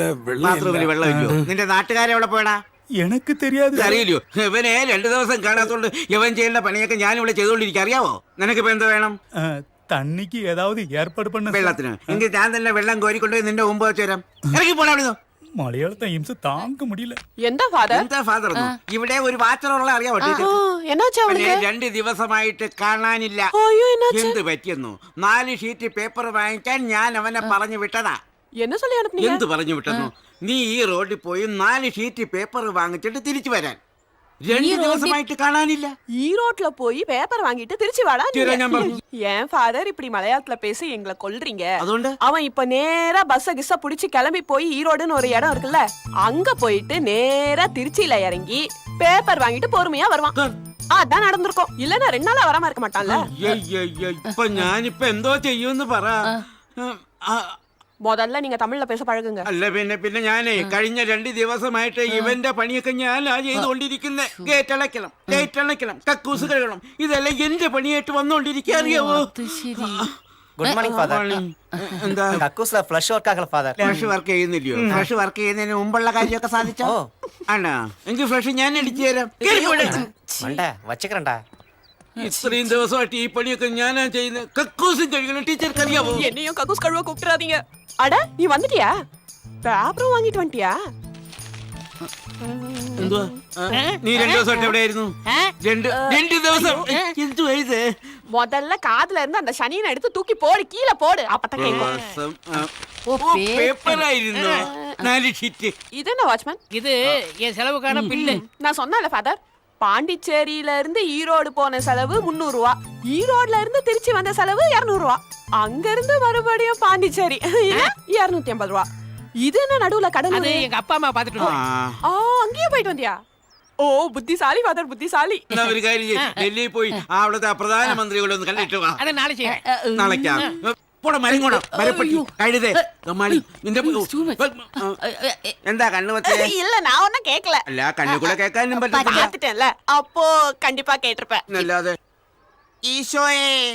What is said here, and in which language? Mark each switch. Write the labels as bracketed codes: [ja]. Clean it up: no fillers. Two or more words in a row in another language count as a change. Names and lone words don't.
[ml] ബാത്റൂമിൽ വെള്ളം ഇല്ലയോ? നിന്റെ നാട്ടുകാരെ എവിടെ പോയടാ? എനിക്ക് தெரியாது. അറിയില്ലയോ? ഇവനെ 2 ദിവസം കാണാത്തോണ്ട് ഇവൻ ചെയ്യേണ്ട പണിയൊക്കെ ഞാൻ ഇവിടെ ചെയ്തോണ്ടിരിക്കുക. അറിയാവോ? നിനക്കിപ്പോ എന്താ വേണം? [ta] தண்ணிக்கு ஏதாவது ஏற்பாடு பண்ண. [ml] വെള്ളത്തിന് എങ്കിൽ ഞാൻ തന്നെ വെള്ളം കോരിക്കൊണ്ടുപോയി നിന്റെ മുമ്പ് വെച്ച് തരാം. ഇറങ്ങി പോടാ അവിടുന്ന്. [ta] மலையாளத்தை இம்ச தாங்க முடியல. [ml] എന്താ ഫാദർ ഇവിടെ ഒരു വാച്ചറുള്ള അറിയാവോ? 2 ദിവസമായിട്ട് കാണാനില്ല. എന്ത് പറ്റിയെന്നു? 4 ഷീറ്റ് പേപ്പർ വാങ്ങിക്കാൻ ഞാൻ അവനെ പറഞ്ഞു വിട്ടതാ. എന്ത് പറഞ്ഞു വിട്ടെന്നു? നീ ഈ റോഡിൽ പോയി 4 ഷീറ്റ് പേപ്പർ വാങ്ങിച്ചിട്ട് തിരിച്ചു വരാൻ. 2 ദിവസമായിട്ട് കാണാനില്ല. [ta] ஈரோட்ல போய் பேப்பர் வாங்கிட்டு திருச்சி வாடா. என் ஃபாதர் இப்படி மலையாளத்துல பேசி எங்களை கொல்றீங்க. [ml] അതുകൊണ്ട് [ta] அவன் இப்ப நேரா பஸ்ஸ கிஸ்ஸ புடிச்சு கிளம்பி போய் ஈரோடுன்னு ஒரு இடம் இருக்குல்ல, அங்க போயிட்டு நேரா திருச்சியில இறங்கி பேப்பர் வாங்கிட்டு பொறுமையா வருவான். அதான் நடந்திருக்கும். இல்லன்னா 2 நாளா வராம இருக்க மாட்டான்ல. [ml] ഇപ്പൊ ഞാനിപ്പോ എന്തോ ചെയ്യുമെന്ന് പറ. [ta] முதல்ல நீங்க தமிழ்ல பேச பழகுங்க. [ml] അല്ല പിന്നെ ഞാനേ കഴിഞ്ഞ 2 ദിവസമായിട്ട് ഇവന്റെ പണിയൊക്കെ ഞാനാ ചെയ്തുകൊണ്ടിരിക്കുന്നത്. ഗേറ്റ് അടയ്ക്കണം, കക്കൂസ് കഴുകണം, ഇതെല്ലാം എന്റെ പണിയായിട്ട് വന്നോണ്ടിരിക്കുക. അറിയാവോ? [en] good morning Father. [ml] എന്താ [ta] கக்கூஸ்ல [en] flush work [ta] ஆகல ஃபாதர். [en] flush work [ml] ചെയ്യുന്നില്ലയോ? [en] flush work [ml] ചെയ്യുന്നതിന് മുമ്പുള്ള കാര്യമൊക്കെ സാധിച്ചോ? ആണോ? എങ്കിൽ ഫ്ലഷ് ഞാൻ അടിച്ചു തരാം. [ta] மண்டை வச்சுக்கிறேன்டா. [ml] ഇത്രയും ദിവസമായിട്ട് ഈ പണിയൊക്കെ ഞാനാ ചെയ്യുന്നത്. കക്കൂസും കഴുകണം. ടീച്ചർക്ക് അറിയാവോ? [ta] என்னையும் கக்கூஸ் கழுவ கூப்பிட்டுறாதீங்க. அட நீ வந்துட்டியா? பேப்பரும் வாங்கிட்டு வந்துட்டியா? [ml] എന്തുവാ? നീ 2 ദിവസമായിട്ട് എവിടെയായിരുന്നു? 2 ദിവസം എന്തുവാ ഇത്? [ta] முதல்ல காதுல இருந்து அந்த சனியனை எடுத்து தூக்கி போடு, கீழே போடு. அப்பதான் கேட்கும். [ml] പേപ്പറായിരുന്നു 4 ഷീറ്റ്. [ta] இது என்ன வாட்ச்மேன்? இது என் செலவுக்கான பில்லு. நான் சொன்னேன்ல ஃபாதர், பாண்டிச்சேரியில இருந்து ஈரோடு போன செலவு 300 ரூபா, ஈரோடுல இருந்து திருச்சி வந்த செலவு 200 ரூபா, அங்க இருந்து மறுபடியும் பாண்டிச்சேரி 250 ரூபா. இது என்ன நடுவுல கடன்? அது எங்க அப்பா அம்மா பாத்துட்டு அங்கேயே போயிட்டு வந்தியா? [ml] ഓ ബുദ്ധിശാലി ഫാദർ, ബുദ്ധിശാലി. ഒരു കാര്യം, ഡൽഹിയിൽ പോയി അവിടുത്തെ പ്രധാനമന്ത്രികളെ ഒന്ന് കണ്ടിട്ട് വാ. അത് നാളെ ചെയ്യാം. നാളേക്കാ പോടാ. മരങ്ങോടാ മരപ്പട്ടി കഴുതേ കമ്മാളി നിന്റെ എന്താ കണ്ണു വച്ചേ? [ta] இல்ல நான் ஒன்னும் கேட்கல. [ml] അല്ല കണ്ണു കൂടെ കേൾക്കാനും പറ്റില്ല. [ta] பார்த்துட்டேன்ல, அப்போ கண்டிப்பா கேட்டிருப்பேன். [ml] അല്ലാതെ ഈശോയെ.